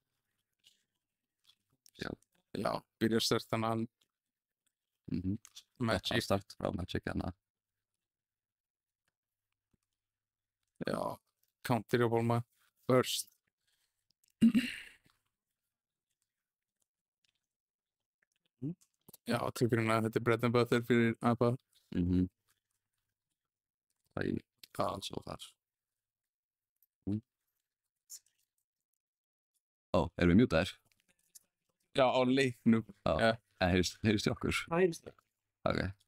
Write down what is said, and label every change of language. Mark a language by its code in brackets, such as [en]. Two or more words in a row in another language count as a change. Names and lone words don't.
[is] Já, byrjar sterkt þannig að hann Magic. Start frá Magic hérna. Já, counter á Pálma, burst. Já, tekur hérna, þetta er [en] bread and butter [is] fyrir Abba. Það er alls og þar. Ó, erum við mjútaðir? Já, á leiknum. Já, en heyrist í okkur? Það heyrist það. Ok.